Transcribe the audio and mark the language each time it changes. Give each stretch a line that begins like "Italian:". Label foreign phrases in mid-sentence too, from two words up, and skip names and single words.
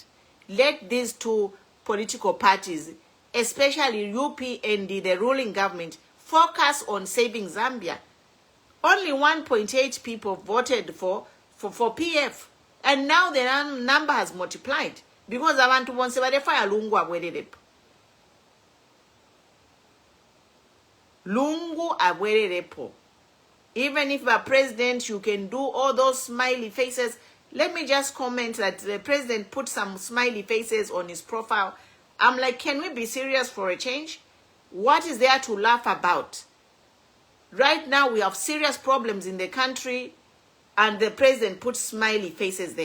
English: Let these two political parties, especially UPND, the ruling government, focus on saving Zambia. Only 1.8 people voted for PF. And now the number has multiplied.
Bemba: Because abantu bonse barefa lungu abwererepo. Lungu abwererepo.
English: Even if a president, you can do all those smiley faces. Let me just comment that the president put some smiley faces on his profile. I'm like, can we be serious for a change? What is there to laugh about? Right now, we have serious problems in the country, and the president put smiley faces there.